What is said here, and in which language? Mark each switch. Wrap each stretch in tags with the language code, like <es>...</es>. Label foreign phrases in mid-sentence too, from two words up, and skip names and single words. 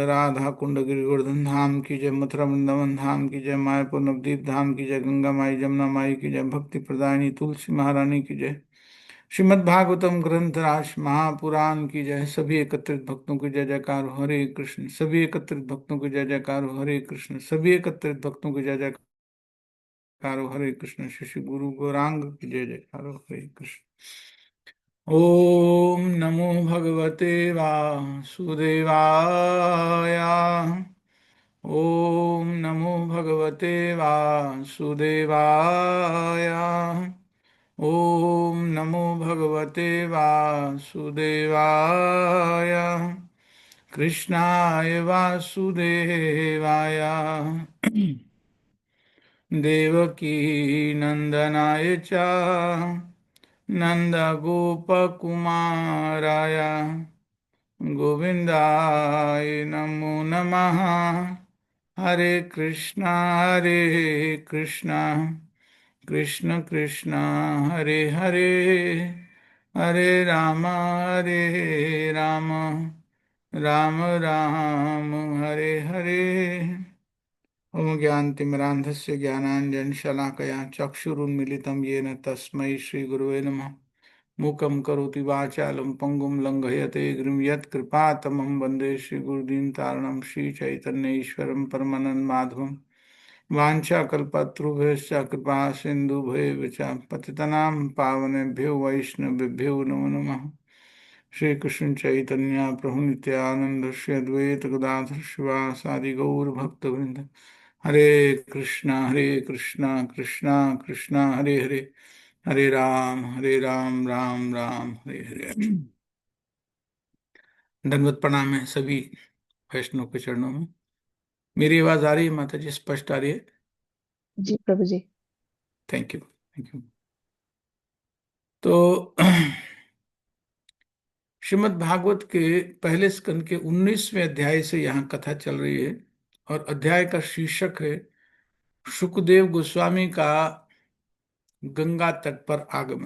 <hi>राधा कुंड गिरिवर्धन धाम की जय मथुरा वृंदावन धाम की जय मायापुर नवदीप धाम की जय गंगा माई जमुना माई की जय भक्ति प्रदायिनी तुलसी महारानी की जय श्रीमद् भागवतम ग्रंथ राज महापुराण की जय सभी एकत्रित भक्तों की जय जयकार हो, हरे कृष्ण सभी एकत्रित भक्तों की जय जयकार हो, हरे कृष्ण सभी एकत्रित भक्तों की जय जयकार हो, हरे कृष्ण श्री श्री गुरु गौरांग की जय जयकार हो, हरे कृष्ण</hi> <sa>ओम नमो भगवते वासुदेवाय ओम नमो भगवते वासुदेवाय ओम नमो भगवते वासुदेवाय कृष्णाय वासुदेवाय देवकी नंदनाय च नन्दगोपकुमाराय गोविन्दाय नमो नमः हरे कृष्णा कृष्ण कृष्ण हरे हरे हरे राम राम राम हरे हरे। ओम ज्ञानतिमिरान्धस्य ज्ञानाञ्जनशलाकया चक्षुरुन्मीलितं येन तस्मै श्रीगुरुवे नमः। मूकं करोति वाचालं पङ्गुं लङ्घयते गिरिं यत्कृपातमं वन्दे श्रीगुरुदीनतारणं श्रीचैतन्यईश्वरं परमानन्दमाधवं। वाञ्छाकल्पतरुभ्यश्च कृपा सिन्धुभ्येव च पतितनां पावनेभ्यो वैष्णवेभ्यो नमो नमः। श्री कृष्ण चैतन्य प्रभु नित्यानंद श्री अद्वैत गदाधर शिवासादि गौर भक्त वृंद। हरे कृष्णा कृष्णा कृष्णा हरे हरे, हरे राम राम राम हरे हरे।</sa> <hi>दंडवत प्रणाम है सभी वैष्णव के चरणों में। मेरी आवाज आ रही है माता जी, स्पष्ट आ रही है? जी प्रभु जी।</hi> <en>Thank you, thank you.</en> <hi>तो श्रीमद् भागवत के पहले स्कंद के 19वें अध्याय से यहाँ कथा चल रही है और अध्याय का शीर्षक है शुकदेव गोस्वामी का गंगा तट पर आगमन।</hi>